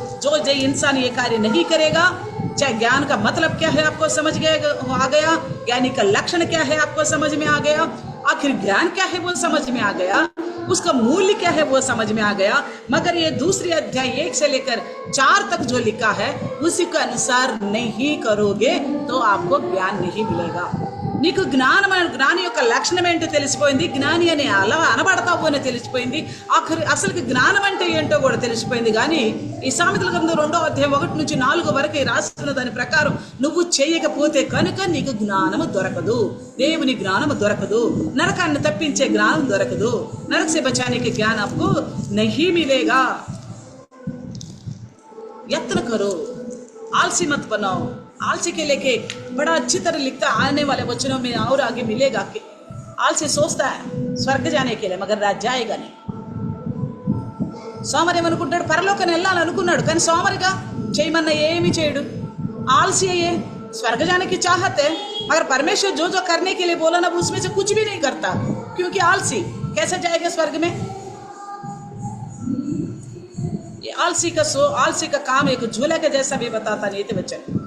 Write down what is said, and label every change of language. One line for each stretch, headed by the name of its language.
Hindi: जो इंसान ये कार्य नहीं करेगा, चाहे ज्ञान का मतलब क्या है आपको समझ आ गया, ज्ञानी का लक्षण क्या है आपको समझ में आ गया, आखिर ज्ञान क्या है वो समझ में आ गया, उसका मूल्य क्या है वो समझ में आ गया. मगर ये दूसरी अध्याय 1 से लेकर 4 तक जो लिखा है उसी के अनुसार नहीं करोगे तो आपको ज्ञान नहीं मिलेगा.
Telugu: నీకు జ్ఞాని యొక్క లక్షణం ఏంటో తెలిసిపోయింది, జ్ఞాని అని అలా అనబడతావు అని తెలిసిపోయింది, అసలు జ్ఞానం అంటే ఏంటో కూడా తెలిసిపోయింది. కానీ ఈ సామెతల గ్రంథం 2వ అధ్యాయం 1 నుంచి 4 వరకు రాస్తున్న దాని ప్రకారం నువ్వు చేయకపోతే కనుక నీకు జ్ఞానము దొరకదు, దేవుని జ్ఞానము దొరకదు, నరకాన్ని తప్పించే జ్ఞానం దొరకదు.
Hindi: నరక से बचाने के ज्ञान आपको नहीं मिलेगा. यत्न करो, आलसी मत बनाओ. आलसी के लेके बड़ा अच्छी तरह लिखता है, आने वाले वचनों में और आगे मिलेगा कि आलसी सोचता है स्वर्ग जाने के लिए, मगर राज जाएगा नहीं.
Telugu: సోమరి ఏమనుకుంటాడు? పరలోకాన్ని వెళ్ళాలనుకున్నాడు, కానీ సోమరిగా చేయమన్నా ఏమి చేయడు.
Hindi: आलसी है ये, स्वर्ग जाने की चाहत है, मगर परमेश्वर जो जो करने के लिए बोला ना उसमें से कुछ भी नहीं करता, क्योंकि आलसी कैसे जाएगा स्वर्ग में? ये आलसी का काम एक झूला के जैसा भी बताता
Telugu: నీతి వచనం.